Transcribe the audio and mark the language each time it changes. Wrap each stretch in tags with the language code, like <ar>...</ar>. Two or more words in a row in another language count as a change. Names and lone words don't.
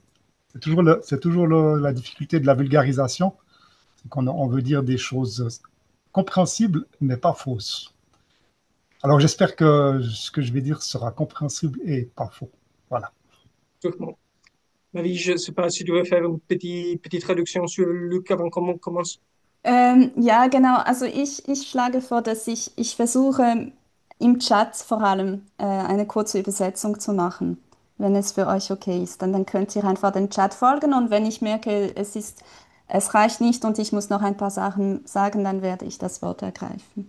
<fr>C'est toujours la difficulté de la vulgarisation, c'est qu'on on veut dire des choses compréhensibles, mais pas fausses. Alors j'espère que ce que je vais dire sera compréhensible et pas faux. Voilà. Sûrement. Marie, je ne sais pas si tu veux faire une petite traduction sur Luc avant qu'on commence.</fr> <de>Ja, genau. Also ich schlage vor, dass ich versuche, im Chat vor allem eine kurze Übersetzung zu machen, wenn es für euch okay ist. Dann könnt ihr einfach den Chat folgen und wenn ich merke, es reicht nicht und ich muss noch ein paar Sachen sagen, dann werde ich das Wort ergreifen.</de>